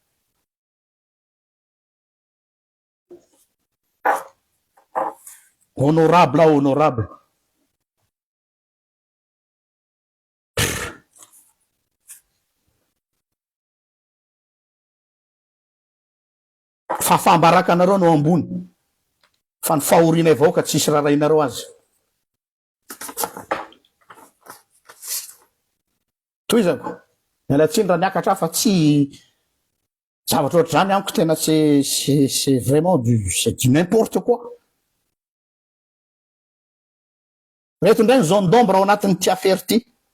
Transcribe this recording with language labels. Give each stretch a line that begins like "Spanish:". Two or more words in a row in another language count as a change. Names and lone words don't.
Malagasy: honorable fa fambaraka anareo no ambony fa ny fahorianay vahoaka tsisy rarahinareo azy toizako mialatsiny raha niakatra fa tsy zavatra ohatry zany amiko tena
French: c'est vraiment c'est du n'importe quoi
Malagasy: reto indray ny
French: zone d'ombre
Malagasy: ao anatin'ny ty affaire ty